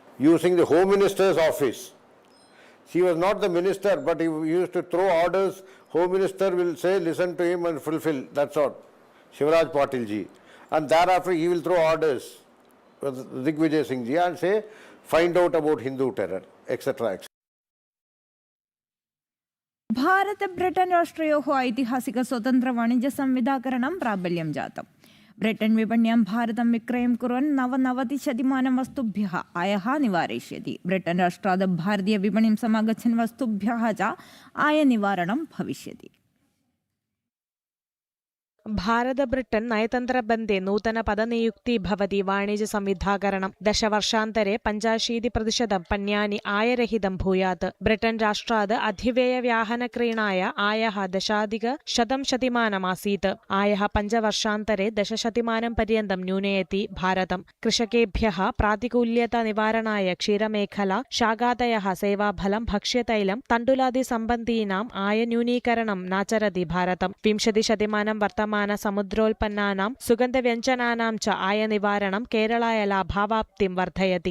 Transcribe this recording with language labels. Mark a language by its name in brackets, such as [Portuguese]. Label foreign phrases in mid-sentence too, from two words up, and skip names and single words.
[English] Using the Home Minister's office. He was not the minister, but he used to throw orders. Home Minister will say, listen to him and fulfill. That's all. Shivraj Patil ji. And thereafter he will throw orders. Digvijay Singh ji and say, find out about Hindu terror, etc. etc. [Sanskrit] ഭാരത ബ്രിട്ടൻ രാഷ്ട്രയോः ऐतिहासिक स्वतन्त्र वाणिज्य संविधाकरणं प्राबल्यं जातम्. ब्रिटन विपण्यां भारतं विक्रयं कुर्वन् 99% वस्तुभ्यः आयः निवारयिष्यति. ब्रिटन राष्ट्रात् भारतीय विपणिं समागच्छन् वस्तुभ्यः च आयनिवारणं भविष्यति. ഭാരത ബ്രിട്ടൻ നയതന്ത്രബന്ധേ നൂതന പദനിയുക്തി ഭവതി വാണിജ്യ സംവിധാകരണം ദശവർഷാന്തരെ 85% പണ്യാനി ആയരഹിതം ഭൂയാത്. ബ്രിട്ടൻ രാഷ്ട്രാത് അധിവ്യയവാഹനക്രീണായ ആയः ദശാധികശതമാനമാസീത്. ആയः പഞ്ചവർഷാന്തരെ 10% पर्यन्तं न्यूनयति भारतम्. कृषकेभ्यः प्रातिकूल्यता निवारणाय क्षीरमेखला, शाकादयः, सेवाफलं, भक्ष्यतैलं, तण्डुलादि सम्बन्धीनाम् आयन्यूनीकरणं नाचरति भारतम्. 20% वर्तमान समुद्रोत्पन्नानां सुगन्धव्यञ्जनानां च आयनिवारणं केरलाय लाभावाप्तिं वर्धयति.